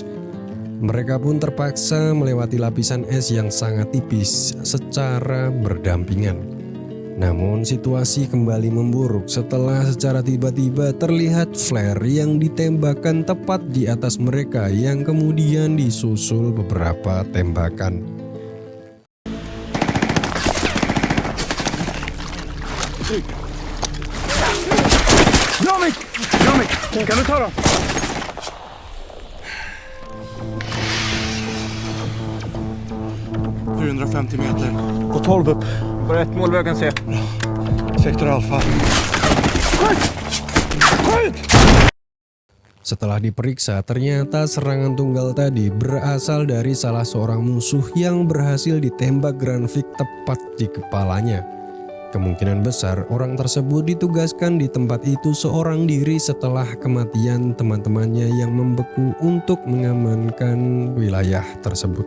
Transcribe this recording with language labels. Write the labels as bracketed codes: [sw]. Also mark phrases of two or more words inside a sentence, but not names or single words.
[id] Mereka pun terpaksa melewati lapisan es yang sangat tipis secara berdampingan. Namun situasi kembali memburuk setelah secara tiba-tiba terlihat flare yang ditembakkan tepat di atas mereka yang kemudian disusul beberapa tembakan. [sv] Granvik! Granvik, kan du ta dem? ...450 meter. På 12 upp. På rätt mål vad jag kan se. Sektor Alfa. Skjut! Skjut! [id] Setelah diperiksa, ternyata serangan tunggal tadi berasal dari salah seorang musuh yang berhasil ditembak Granvik tepat di kepalanya. Kemungkinan besar orang tersebut ditugaskan di tempat itu seorang diri setelah kematian teman-temannya yang membeku untuk mengamankan wilayah tersebut.